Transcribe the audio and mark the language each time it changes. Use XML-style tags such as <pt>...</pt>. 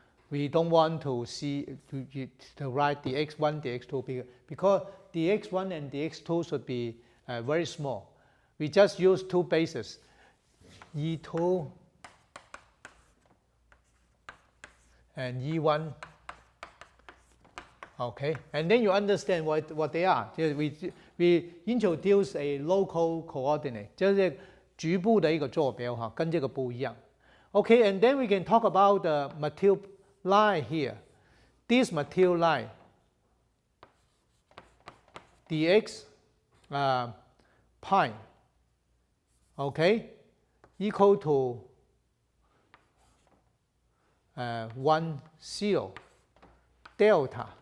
<en>We don't want to write the x1, the x2 because the x1 and the x2 should be very small. We just use two bases, E2 and E1. Okay, and then you understand what they are. We introduce a local coordinate，</en> <zh>就是局部的一个坐标哈，跟这个不一样。</zh> <en>Okay, and then we can talk about the material line here. This material line, dx pi, okay, equal to 1, 0, delta.</en>